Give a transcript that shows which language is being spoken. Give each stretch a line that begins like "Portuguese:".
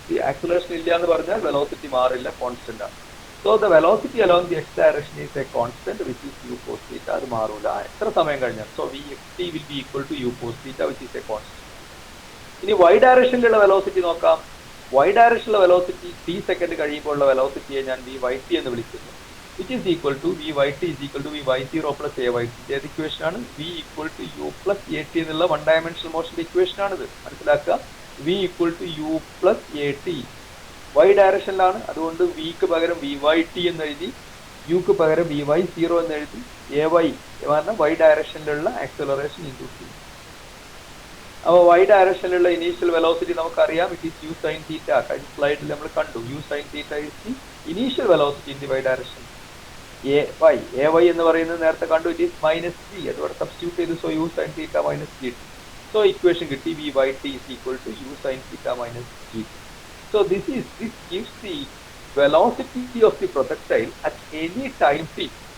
Malayalam: Acceleration ഇല്ല എന്ന് പറഞ്ഞാൽ വെലോസിറ്റി മാറില്ല, കോൺസ്റ്റന്റ് ആണ്.
English: So the velocity along the X direction is a constant which is U cos theta.
Malayalam: അത് മാറൂല എത്ര സമയം കഴിഞ്ഞാൽ.
English: So V X T will be equal to U cos theta which is a constant.
Malayalam: ഇനി Y ഡയറക്ഷനിലുള്ള velocity നോക്കാം. Y ഡയറക്ഷനിലുള്ള velocity T second കഴിയുമ്പോഴുള്ള വെലോസിറ്റിയെ ഞാൻ V Y T എന്ന് വിളിക്കുന്നു.
English: which is equal to Vyt is equal to Vy0 plus Ayt.
Malayalam: ഏത് equation ആണ്?
English: V equal to U plus At
Malayalam: എന്നുള്ള one dimensional മോഷന്റെ equation ആണിത്. മനസ്സിലാക്കുക.
English: V equal to U plus At.
Malayalam: Y ഡയറക്ഷനിലാണ്, അതുകൊണ്ട് Vക്ക് പകരം Vyt എന്ന് എഴുതി, Uക്ക് പകരം Vy0 എന്ന് എഴുതി, Ay പറഞ്ഞാൽ Y ഡയറക്ഷനിലുള്ള ആക്സലറേഷൻ ഇൻഡ്യൂസ് ചെയ്യും. അപ്പോൾ Y ഡയറക്ഷനിലുള്ള ഇനീഷ്യൽ വെലോസിറ്റി നമുക്കറിയാം, ഇറ്റ് ഈസ് U sin തീറ്റ. കഴിഞ്ഞ സ്ലൈഡിൽ നമ്മൾ കണ്ടു,
English: U sin theta is the initial velocity in the Y direction.
Malayalam: Ay എന്ന് പറയുന്നത് നേരത്തെ കണ്ടു, ഇറ്റ് ഈസ് മൈനസ് g, അതോടെ സബ്സ്റ്റിറ്റ്യൂട്ട് ചെയ്തു.
English: So U sin theta minus gt.
Malayalam: So equation കിട്ടി,
English: Vyt is equal to U sin theta minus gt. So this gives the velocity of the projectile at any time t.